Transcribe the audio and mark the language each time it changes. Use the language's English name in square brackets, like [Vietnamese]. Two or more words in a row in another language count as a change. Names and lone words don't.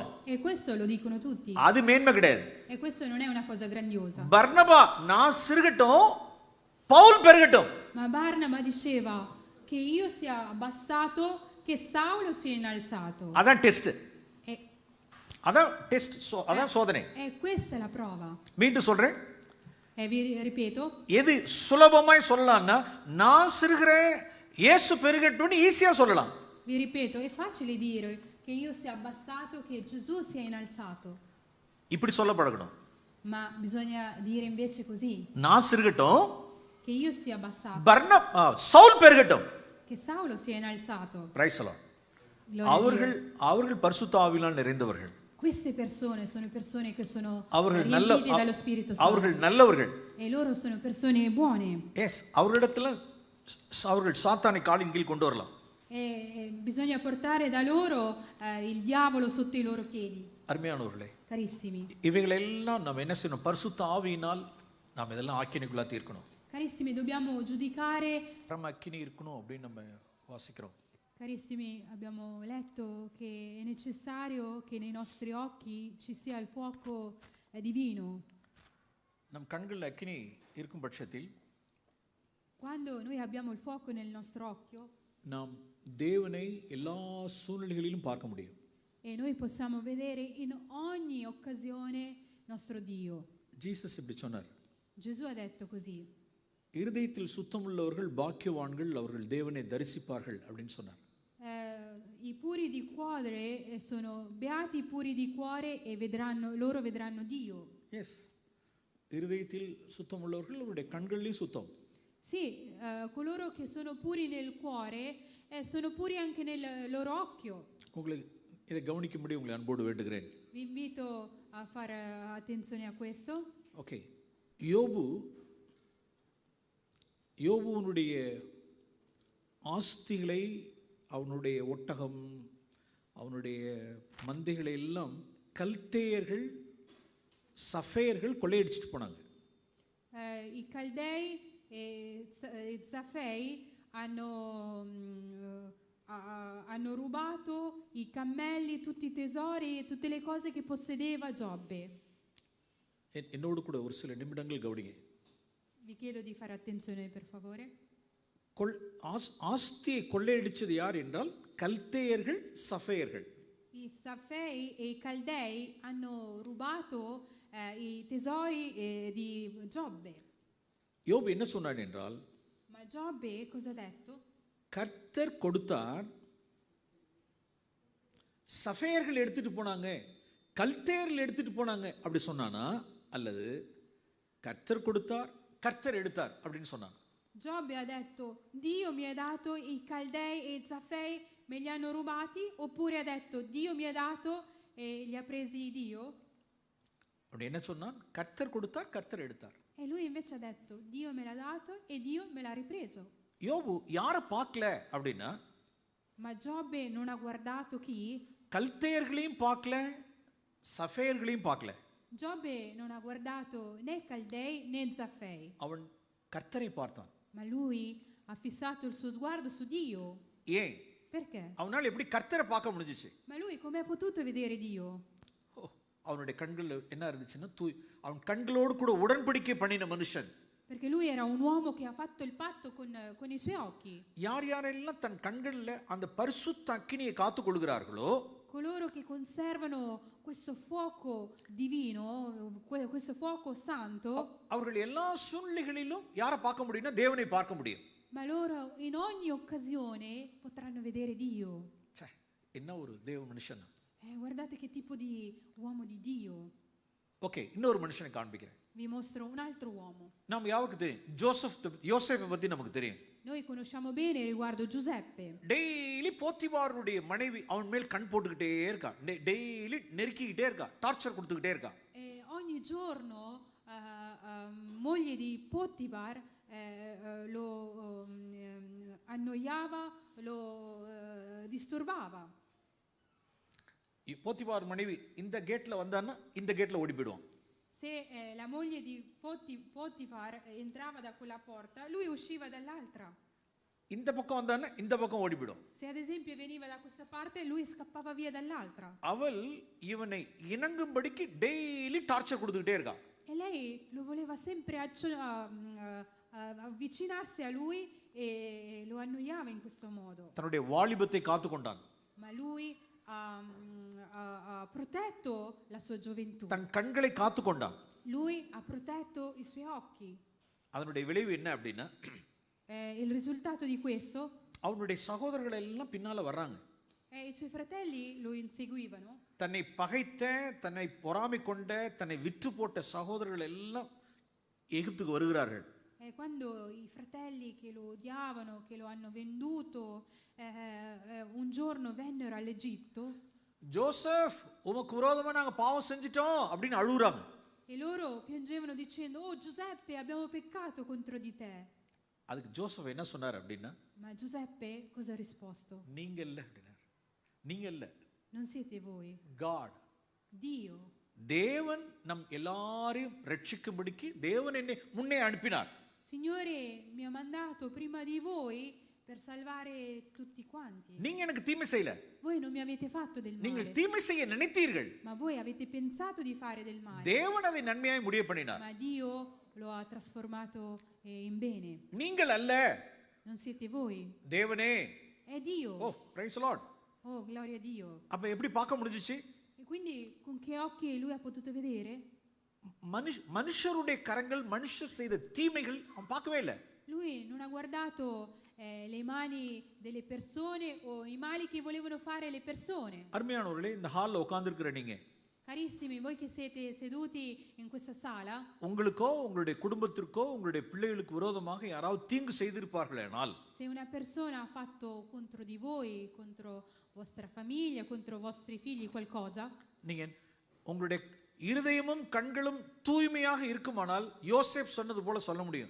[Italian] E questo lo dicono tutti. [Tamil] அது மேன்மை கிடையாது. [Italian] E questo non è una cosa grandiosa. [Tamil] பர்னபா நான் சிறுகட்டும் பவுல் பெருகட்டும். [Italian] Ma Barnaba diceva che io sia abbassato, che Saulo sia innalzato. [Tamil] அதான் டெஸ்ட். [Italian] E, [Tamil] அதான் டெஸ்ட். அதான் சோதனை. [Italian] e questa è la prova. [Tamil] மீண்டும் சொல்றேன். [Italian] E vi ripeto, [Tamil] எது சுலபமாய் சொல்லலாம்னா, நான் சிறுகிறேன் இயேசு பெருகட்டும்னு ஈஸியா சொல்லலாம். [Italian] vi ripeto, è facile dire che io sia abbassato, che Gesù sia innalzato. [Tamil] இப்படி சொல்ல பழகணும். [Italian] Ma bisogna dire invece così, [Tamil] நான் சிறுகட்டும் [Italian] che io sia abbassato, [Tamil] சவுல் பெருகட்டும். [Italian] che Saulo sia innalzato. [English] Praise the Lord. [Italian] Gloria a [Tamil] அவர்கள் [Italian] Dio. [Tamil] அவர்கள் பரிசுத்த ஆவியினால் நிறைந்தவர்கள். [Italian] Queste persone sono persone che sono [Tamil] அவர்கள் [Italian] riempite dallo Spirito Santo. [Tamil] அவர்கள் நல்லவர்கள். [Italian] E loro sono persone buone. [Tamil] எஸ், அவர்களிடத்துல அவர்கள் சாத்தானை காலின் கீழ் கொண்டு வரலாம். [Italian] E bisogna portare da loro il diavolo sotto i loro piedi. [Tamil] அருமையானவர்களே, [Italian] Carissimi. [Tamil] இவைகளெல்லாம் நம்ம என்ன செய்யணும்? பரிசுத்த ஆவியினால் நாம் இதெல்லாம் ஆக்கினைக்குள்ளா தீர்க்கணும். [Italian] Carissimi, dobbiamo giudicare. [Tamil] நம்ம அக்கினி இருக்கணும் அப்படின்னு நம்ம வாசிக்கிறோம். [Italian] Carissimi, abbiamo letto che è necessario che nei nostri occhi ci sia il fuoco divino. [Tamil] நம் கண்களில் அக்கினி இருக்கும் பட்சத்தில் [Italian] Quando noi abbiamo il fuoco nel nostro occhio, [Tamil] நாம் தேவனை எல்லா சூழ்நிலைகளிலும் பார்க்க முடியும். [Italian] e noi possiamo vedere in ogni occasione nostro Dio. [Tamil] ஜீசஸ் இப்படி சொன்னார். [Italian] Gesù ha detto così. [Tamil] இருதயத்தில் சுத்தமுள்ளவர்கள் பாக்கியவான்கள், அவர்கள் தேவனை தரிசிப்பார்கள் அப்படின்னு சொன்னார். [Italian] I puri di cuore sono beati i puri di cuore e loro vedranno Dio. [Tamil] எஸ், இருதயத்தில் சுத்தமுள்ளவர்கள் அவருடைய கண்களிலும் சுத்தம். [Italian] Sì, coloro che sono puri nel cuore sono puri anche nel loro occhio. [Tamil] உங்களுக்கு இதை கவனிக்கும்படி உங்களை அன்போடு வேண்டுகிறேன். [Italian] Vi invito a fare attenzione a questo. [Tamil] ஓகே, யோபுனுடைய ஆஸ்திகளை, அவனுடைய ஒட்டகம், அவனுடைய மந்தைகளை எல்லாம் கல்தேயர்கள் சஃபேயர்கள் கொள்ளையடிச்சிட்டு போனாங்க. [Italian] I Caldei e Zafei hanno rubato i cammelli, tutti i tesori e tutte le cose che possedeva Giobbe. [Tamil] என்னோடு கூட ஒரு சில நிமிடங்கள் கவனிங்க. [Italian] Vi chiedo di fare attenzione per favore. [Tamil] ஆஸ்தியை கொள்ளையடிச்சது யார் என்றால் கல்தேயர்கள் சஃபேயர்கள். [Italian] I Zafei e i Caldei hanno rubato i tesori di Giobbe. [Tamil] யோபு என்ன சொன்னான் என்றால், [Italian] Ma Giobbe cosa ha detto? [Tamil] கர்த்தர் கொடுத்தார், சஃபேயர்கள் எடுத்துட்டு போனாங்க, கல்தேயர்கள் எடுத்துட்டு போனாங்க அப்படி சொன்னானா, அல்லது கர்த்தர் கொடுத்தார் கர்த்தர் எடுத்தார் அப்படின்னு சொன்னான்? [Italian] Giobbe ha detto Dio mi ha dato i Caldei e i Zafei, me li hanno rubati, oppure ha detto Dio mi ha dato e li ha presi Dio? [Tamil] அப்படி என்ன சொன்னான்? கர்த்தர் கொடுத்தார் கர்த்தர் எடுத்தார். [Italian] E lui invece ha detto Dio me l'ha dato e Dio me l'ha ripreso. [Tamil] யோபு யாரை பார்க்கல அப்படின்னா, [Italian] Ma Giobbe non ha guardato chi? [Tamil] கல்தேயர்களையும் பார்க்கல, சஃபேயர்களையும் பார்க்கல. [Italian] Giobbe non ha guardato né Caldei né Zafei. [Tamil] அவன் கர்த்தரை பார்த்தான். [Italian] Ma lui ha fissato il suo sguardo su Dio. [Tamil] ஏன்? [Italian] Perché? [Tamil] அவனால் எப்படி கர்த்தரை பார்க்க முடிஞ்சிச்சு? [Italian] Ma lui come ha potuto vedere Dio? [Tamil] அவனுடைய கண்கள் என்ன இருந்துச்சுன்னா, அவன் கண்களோடு கூட உடன்படிக்கை பண்ணின மனுஷன். [Italian] Perché lui era un uomo che ha fatto il patto con i suoi occhi. [Tamil] யார் யாரெல்லாம் தன் கண்களில் அந்த பரிசுத்த அக்கினியை காத்து கொள்கிறார்களோ, [Italian] Coloro che conservano questo fuoco divino, questo fuoco santo, [Tamil] அவர்கள் எல்லா சூழ்நிலைகளிலும் யாரை பார்க்க முடியும்னா தேவனை பார்க்க முடியும். [Italian] ma loro in ogni occasione potranno vedere Dio. [Tamil] என்ன ஒரு தேவ மனுஷன்! [Italian] Guardate che tipo di uomo di Dio. [Tamil] ஓகே, இன்னொரு மனுஷனை காண்பிக்கிறேன். [Italian] Vi mostro un altro uomo. [Tamil] நம்ம யாருக்கு தெரியும்? யோசேப்பை பத்தி நமக்கு தெரியும். [Italian] Noi conosciamo bene riguardo Giuseppe. [Tamil] டெய்லி போத்திபாருடைய மனைவி அவன் மேல் கண் போட்டுக்கிட்டே இருக்கா, டெய்லி நெருக்கிக்கிட்டே இருக்கா, டார்ச்சர் கொடுத்துக்கிட்டே இருக்கா. [Italian] Ogni giorno moglie di Potiphar lo annoiava, lo disturbava. [Tamil] போத்திபார் மனைவி இந்த கேட்ல வந்தான்னா இந்த கேட்ல ஓடி போயிடுவான். [Italian] Se la moglie di Potifar entrava da quella porta, lui usciva dall'altra. [Tamil] இந்த பக்கம் வந்தான்னா இந்த பக்கம் ஓடி போயிடும். [Italian] Se ad esempio veniva da questa parte, lui scappava via dall'altra. [Tamil] அவள் இவனை இணங்கும்படிக்கு டெய்லி டார்ச்சர் கொடுத்துக்கிட்டே இருக்கா. [Italian] E lei lo voleva sempre avvicinarsi a lui e lo annoiava in questo modo. [Tamil] தன்னுடைய வாலிபத்தை காத்து கொண்டான். [Italian] Ma lui ha protetto la sua gioventù. [Tamil] தன் கண்களை காத்து கொண்டான். [Italian] Lui ha protetto i suoi occhi. [Tamil] அதனுடைய விளைவு என்ன அப்படின்னா, [Italian] il risultato di questo, [Tamil] அவனுடைய சகோதரர்கள் எல்லாம் பின்னால வர்றாங்க. [Italian] I suoi fratelli lo inseguivano. [Tamil] தன்னை பகைத்த, தன்னை பொறாமை கொண்ட, தன்னை விற்று போட்ட சகோதரர்கள் எல்லாம் எகிப்துக்கு வருகிறார்கள். [Italian] E quando i fratelli che lo odiavano, che lo hanno venduto, un giorno vennero all'Egitto, [Tamil] ஜோசப் உமக்கு விரோதமா நாங்க பாவம் செஞ்சிட்டோம் அப்படின்னு அழுகுறாங்க. [Italian] e loro piangevano dicendo: "Oh Giuseppe, abbiamo peccato contro di te." [Tamil] அதுக்கு ஜோசப் என்ன சொன்னார் அப்படின்னா, [Italian] Ma Giuseppe cosa ha risposto? [Tamil] நீங்க இல்ல அப்படின்னார். நீங்க இல்ல, [Italian] Non siete voi, [Tamil] காட். [Italian] Dio. [Tamil] தேவன் நம் எல்லாரையும் ரட்சிக்கும்படிக்கு தேவன் என்னை முன்னே அனுப்பினார். [Italian] Signore mi ha mandato prima di voi per salvare tutti quanti. [Tamil] நீங்க எனக்கு தீமை செய்யல. [Italian] Voi non mi avete fatto del [Tamil] நீங்கள் [Italian] male, [Tamil] தீமை செய்ய நினைத்தீர்கள். [Italian] ma voi avete pensato di fare del male. [Tamil] தேவன் அதை நன்மையாய் முடிய பண்ணினார். [Italian] Ma Dio lo ha trasformato in bene. [Tamil] நீங்கள் அல்ல, [Italian] Non siete voi, [Tamil] தேவனே. [Italian] è Dio. [English] Oh praise Lord. [Italian] Oh, gloria a Dio. [Tamil] அப்ப எப்படி பார்க்க முடிஞ்சிச்சு? [Italian] E quindi con che occhi lui ha potuto vedere? [Tamil] மனுஷருடைய கரங்கள், மனுஷர் செய்த தீமைகள் அவன் பார்க்கவே இல்லை. [Italian] Lui non ha guardato le mani delle persone o i mali che volevano fare le persone. [Tamil] அருமையானவர்களே, இந்த ஹால்ல உட்கார்ந்திருக்கிற நீங்க, [Italian] Carissimi, voi che siete seduti in questa sala, [Tamil] உங்களுக்கோ உங்களுடைய குடும்பத்திற்கோ உங்களுடைய பிள்ளைகளுக்கு விரோதமாக யாராவது தீங்கு செய்திருப்பார்களேனால், [Italian] se una persona ha fatto contro di voi, contro vostra famiglia, contro vostri figli qualcosa, [Tamil] நீங்க உங்களுடைய இருதயமும் கண்களும் தூய்மையாக இருக்குமானால் யோசேப் சொன்னது போல சொல்ல முடியும்.